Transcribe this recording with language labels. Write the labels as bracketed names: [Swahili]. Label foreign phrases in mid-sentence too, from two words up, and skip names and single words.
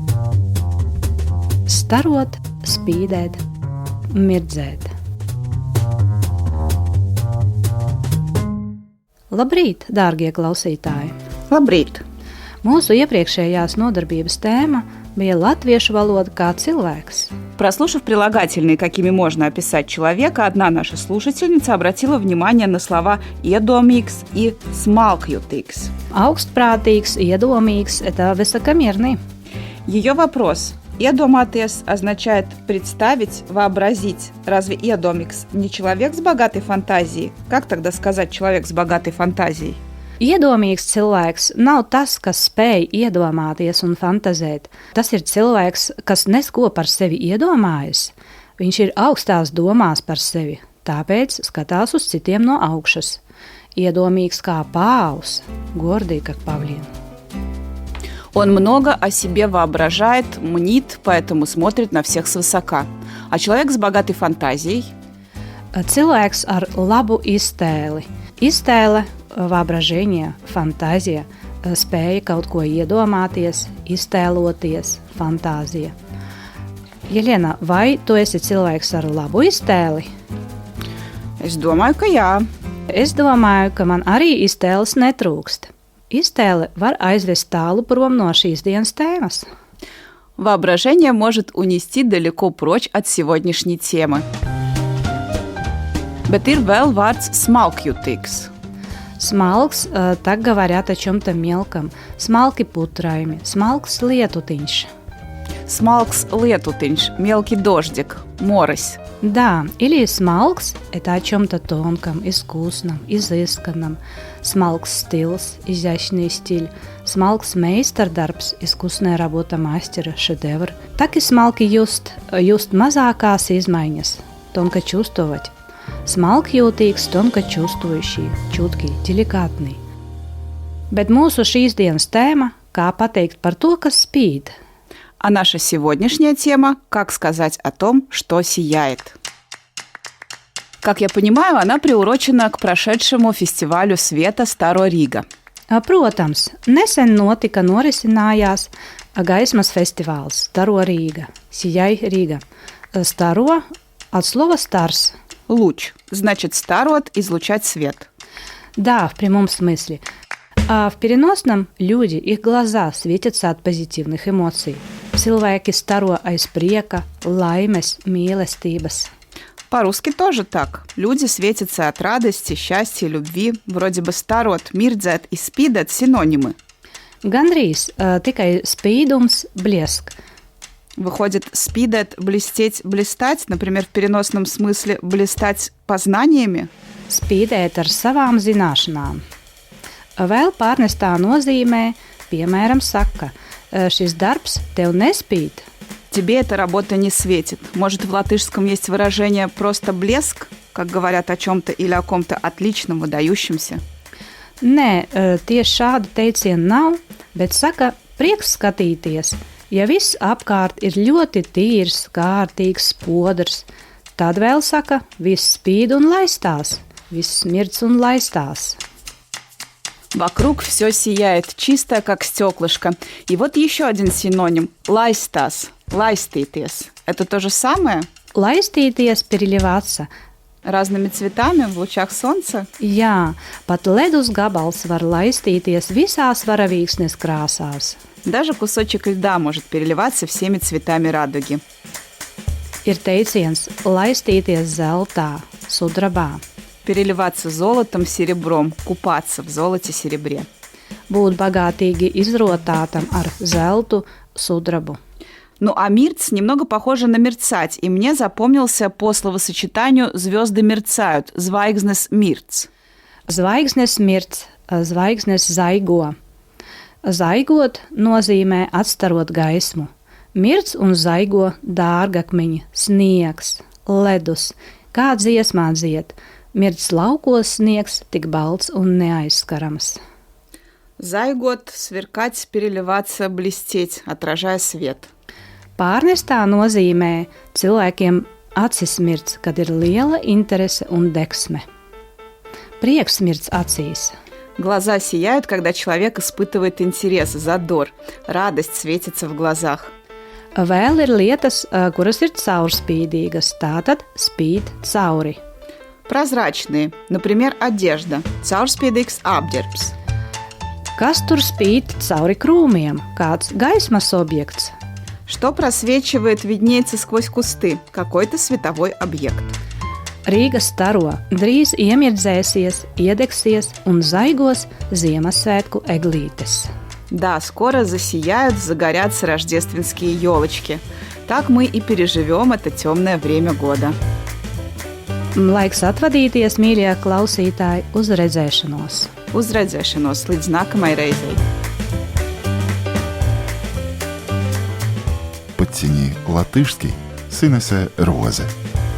[Latvian] Starot, spīdēt, mirdzēt. Labrīt, dārgie klausītāji! Labrīt! Mūsu iepriekšējās nodarbības tēma bija latviešu valoда kā cilvēks. [Russian] Прослушав прилагательные, какими можно описать человека, одна наша слушательница обратила внимание на слова «iedomīgs» и «smalkjutīgs». [Latvian] Augstprātīgs, iedomīgs – [Russian] это высокомерный. Ее вопрос «Iedomāties» означает «представить», «вообразить». Разве «iedomīgs» не человек с богатой фантазией? Как тогда сказать «человек с богатой фантазией»? [Latvian] Iedomīgs cilvēks nav tas, kas spēj iedomāties un fantazēt. Tas ir cilvēks, kas nesko par sevi iedomājas. Viņš ir augstās domās par sevi, tāpēc skatās uz citiem no augšas. Iedomīgs kā [Russian] павлин, гордый как павлин. Он много о себе воображает, мнит, поэтому смотрит на всех свысока. А человек с богатой фантазией? [Latvian] Cilvēks ar labu iztēli. Iztēle, [Russian] воображение, фантазия, [Latvian] spēja kaut ko iedomāties, iztēloties, fantāzija. Jelena, vai tu esi cilvēks ar labu iztēli? Es domāju, ka jā. Es domāju, ka man arī iztēles netrūkst. Iztēle var aizvest tālu prom no šīs dienas tēmas. [Russian] Воображение может унести далеко прочь от сегодняшней темы. [Latvian] Bet ir vēl vārds smalkjutīgs. Smalks, [Russian] так говорят о чем-то мелком. [Latvian] Smalki putraimi, smalks lietutiņš. Smalks lietutiņš, [Russian] мелкий дождик, морось. Да, или smalks – это о чем-то тонком, искусном, изысканном. [Latvian] Smalks stils, [Russian] изящный стиль. [Latvian] Smalks meistardarbs, [Russian] искусная работа мастера, шедевр. Так и [Latvian] smalki just mazākās izmaiņas, [Russian] тонко чувствовать. Smalkjūtīgs, тонко чувствующий, чуткий, деликатный. [Latvian] Bet mūsu šīs dienas tēma – kā pateikt par to, kas spīd. [Russian] А наша сегодняшняя тема – как сказать о том, что сияет. Как я понимаю, она приурочена к прошедшему фестивалю света Staro Riga. [Latvian] Protams, nesen norisinājās gaismas festivāls Staro Riga, [Russian] Сияй Рига. Staro от слова stars. Луч. Значит, старот – излучать свет. Да, в прямом смысле. А в переносном люди, их глаза светятся от позитивных эмоций. [Latvian] Cilvēki staro aiz prieka, laimes, mīlestības. [Russian] По-русски тоже так. Люди светятся от радости, счастья, любви. Вроде бы старот, mirdzēt и spīdēt синонимы. [Latvian] Gandrīz tikai spīdums, [Russian] блеск. Выходит, spīdēt, блестеть, блистать, например, в переносном смысле блистать познаниями? [Latvian] Spīdēt ar savām zināšanām. Vēl pārnestā nozīmē, piemēram, saka, šis darbs tev nespīd. [Russian] Тебе эта работа не светит. Может, в латышском есть выражение «просто блеск», как говорят о чем-то или о ком-то отличном, выдающемся? [Latvian] Nē, tieši šāda teiciena nav, bet saka, prieks skatīties. Ja viss apkārt ir ļoti tīrs, kārtīgs, spodrs, tad vēl saka, viss spīd un laistās, viss smirdz un laistās. [Russian] Вокруг все сияет, чистое, как стеклышко. И вот еще один синоним – [Latvian] laistās, laistīties. [Russian] Это то же самое? Laistīties, переливаться. Разными цветами в лучах солнца? [Latvian] Jā, pat ledus gabals var laistīties visās varavīksnes krāsās. [Russian] Даже кусочек льда может переливаться всеми цветами радуги. [Latvian] Ir teiciens laistīties zeltā, sudrabā. [Russian] Переливаться золотом, серебром, купаться в золоте, серебре. [Latvian] Būt bagātīgi izrotātam ar zeltu, sudrabu. [Russian] Ну а мирц немного похоже на мерцать, и мне запомнился по словосочетанию «звезды мерцают» – [Latvian] zvaigznes mirc. Zvaigznes mirc, zvaigznes zaigo. Zaigot nozīmē atstarot gaismu. Mirc un zaigo dārgakmeņi, sniegs, ledus, kā dziesmā dzied. Mirc laukos sniegs, tik balts un neaizskarams. Zaigot, [Russian] сверкать, переливаться, блестеть, отражая свет. [Latvian] Pārnestā nozīmē cilvēkiem acis mirc, kad ir liela interese un deksme. Prieks mirc acīs. [Russian] Глаза сияют, когда человек испытывает интерес, задор, радость светится в глазах. [Latvian] Vēl ir lietas, kuras ir caurspīdīgas, tātad spīd cauri. [Russian] Прозрачные, например, одежда, [Latvian] caurspīdīgs apģērbs. Kas tur spīd cauri krūmiem? Kāds gaismas objekts? [Russian] Что просвечивает, виднеется сквозь кусты, какой-то световой объект. [Latvian] Rīga staro, drīz iemirdzēsies, iedegsies un zaigos Ziemassvētku eglītes. [Russian] Да, скоро засияют, загорятся рождественские елочки. Так мы и переживем это темное время года. [Latvian] Laiks atvadīties, mīļie klausītāji, uz redzēšanos! Uz redzēšanos līdz nākamai reizei. [Russian] Подтяни латышский, сынася розы.